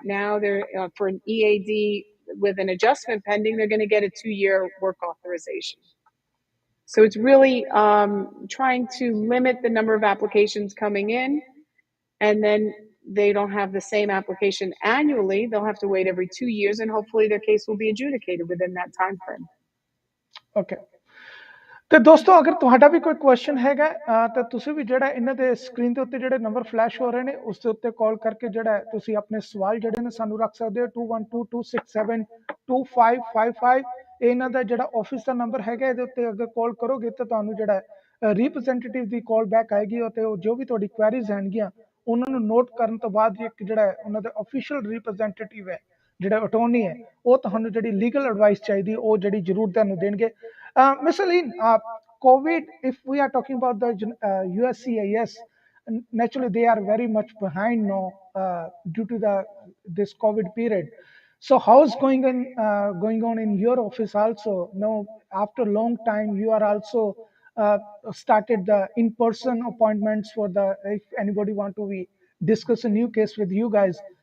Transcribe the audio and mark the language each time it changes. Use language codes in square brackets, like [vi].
[en] Now they're for an EAD with an adjustment pending, they're going to get a 2-year work authorization. So it's really trying to limit the number of applications coming in, and then they don't have the same application annually. They'll have to wait every 2 years, and hopefully their case will be adjudicated within that time frame. Okay. [pa] ਤੇ ਦੋਸਤੋ ਅਗਰ ਤੁਹਾਡਾ ਵੀ ਕੋਈ question ਹੈਗਾ ਤਾਂ ਤੁਸੀਂ ਵੀ ਜਿਹੜਾ ਇਹਨਾਂ ਦੇ ਸਕਰੀਨ ਦੇ ਉੱਤੇ ਜਿਹੜੇ ਨੰਬਰ ਫਲੈਸ਼ ਹੋ ਰਹੇ ਨੇ ਉਸ ਦੇ ਉੱਤੇ ਕਾਲ ਕਰਕੇ ਜਿਹੜਾ ਤੁਸੀਂ ਆਪਣੇ ਸਵਾਲ ਜਿਹੜੇ ਨੇ ਸਾਨੂੰ ਰੱਖ ਸਕਦੇ ਹੋ 2122672555 ਇਹ ਇਹਨਾਂ ਦਾ ਜਿਹੜਾ ਆਫਿਸ ਦਾ ਨੰਬਰ ਹੈਗਾ ਇਹਦੇ ਉੱਤੇ ਅਗਰ ਕਾਲ ਕਰੋਗੇ ਤਾਂ ਤੁਹਾਨੂੰ ਜਿਹੜਾ ਰਿਪਰੈਜ਼ੈਂਟੇਟਿਵ ਦੀ ਕਾਲ ਬੈਕ ਆਏਗੀ ਅਤੇ ਉਹ ਜੋ ਵੀ ਤੁਹਾਡੀ ਕੁਐਰੀਜ਼ ਹੈਗੀਆਂ ਉਹਨਾਂ ਨੂੰ ਨੋਟ ਕਰਨ ਤੋਂ ਬਾਅਦ ਇੱਕ ਜਿਹੜਾ ਉਹਨਾਂ ਦਾ ਅਫੀਸ਼ੀਅਲ ਰਿਪਰੈਜ਼ੈਂਟੇਟਿਵ ਹੈ ਜਿਹੜਾ ਅਟੋਰਨੀ ਹੈ ਉਹ ਤੁਹਾਨੂੰ ਜਿਹੜੀ ਲੀਗਲ ਐਡਵਾਈਸ ਚਾਹੀਦੀ ਉਹ ਜਿਹੜੀ ਜ਼ਰੂਰ ਤੁਹਾਨੂੰ ਦੇਣਗੇ Ms. [en] Aline, COVID, if we are talking about the USCIS, naturally they are very much behind now due to this COVID period. So how's going on in your office also? Now, after a long time, you are also uh, started the in-person appointments for the if anybody want to be discuss a new case with you guys.